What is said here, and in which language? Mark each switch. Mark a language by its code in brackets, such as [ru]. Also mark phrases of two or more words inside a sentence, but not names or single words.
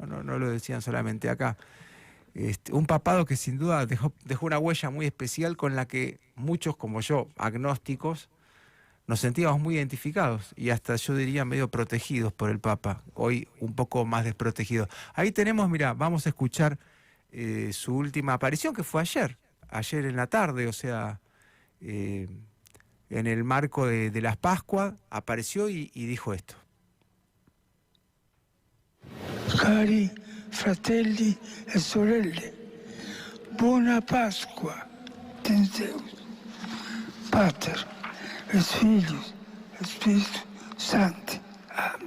[es] No lo decían solamente acá. Un papado que sin duda dejó una huella muy especial con la que muchos, como yo, agnósticos, nos sentíamos muy identificados y hasta yo diría medio protegidos por el Papa, hoy un poco más desprotegidos. Ahí tenemos, mira, vamos a escuchar su última aparición, que fue ayer en la tarde, o sea, en el marco de las Pascuas, apareció y dijo esto. [it] Cari fratelli e sorelle, buona Pasqua, [la] Deus, Pater, et Filius, et Spiritus Sancti. [es] Amén.